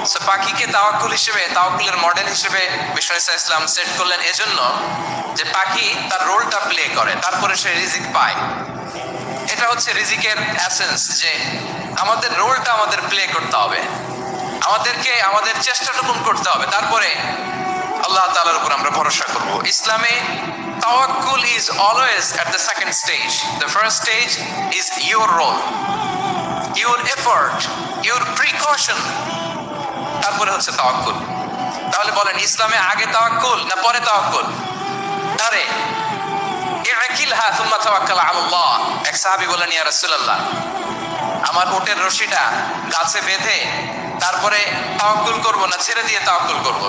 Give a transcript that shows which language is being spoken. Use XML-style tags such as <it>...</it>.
<bn>পাখিকে তাওয়াক্কুল হিসেবে, তাওয়াক্কুলের মডেল হিসেবে বিষ্ণু ইসলাম সেট করলেন এজন্য যে পাখি তার রোলটা প্লে করে, তারপরে সে রিজিক পায়। এটা হচ্ছে রিজিকের এসেন্স, যে আমাদের রোলটা আমাদের প্লে করতে হবে, আমাদেরকে আমাদের চেষ্টাটুকুন করতে হবে, তারপরে আল্লাহ তাআলার উপর আমরা ভরসা করব। ইসলামে তাওয়াক্কুল</bn> <en>is always at the second stage. The first stage is your role, your effort, your precaution.</en> <bn>তারপরে হচ্ছে তাওয়াক্কুল। তাহলে বলেন, ইসলামে আগে তাওয়াক্কুল না পরে তাওয়াক্কুল? আরে</bn> <ar>ইআকিলহা সুম্মা তাওয়াক্কাল আলাল্লাহ।</ar> <bn>এক সাহাবী বলেন, ইয়া রাসূলুল্লাহ, আমার উটের রশিটা গাছে বেঁধে তারপরে তাওয়াক্কুল করব না ছেড়ে দিয়ে তাওয়াক্কুল করব?</bn>